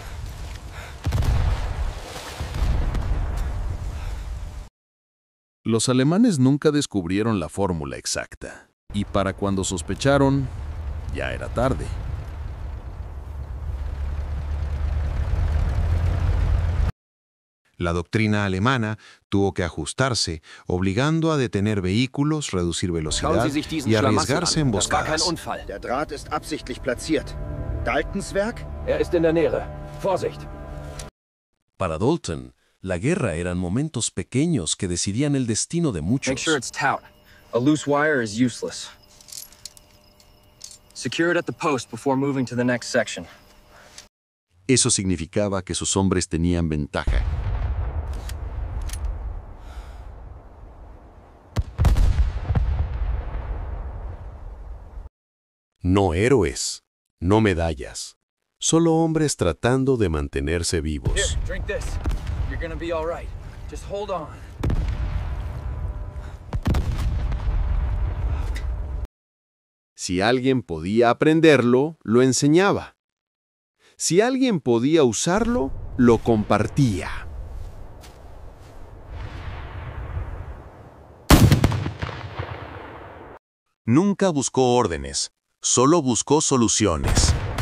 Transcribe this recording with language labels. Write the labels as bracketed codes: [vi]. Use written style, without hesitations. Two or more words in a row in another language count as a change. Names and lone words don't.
[es] Los alemanes nunca descubrieron la fórmula exacta, y para cuando sospecharon, ya era tarde. La doctrina alemana tuvo que ajustarse, obligando a detener vehículos, reducir velocidad y arriesgarse en emboscadas. [de] Der Draht ist absichtlich platziert. Daltons Werk? Ist in der Nähe. Vorsicht! [es] Para Dalton, la guerra eran momentos pequeños que decidían el destino de muchos. [en] Make sure it's taut. A loose wire is useless. Secure it at the post before moving to the next section. [es] Eso significaba que sus hombres tenían ventaja. No héroes, no medallas, solo hombres tratando de mantenerse vivos. [en] Here, drink this. You're gonna be all right. Just hold on. [es] Si alguien podía aprenderlo, lo enseñaba. Si alguien podía usarlo, lo compartía. Nunca buscó órdenes, solo buscó soluciones.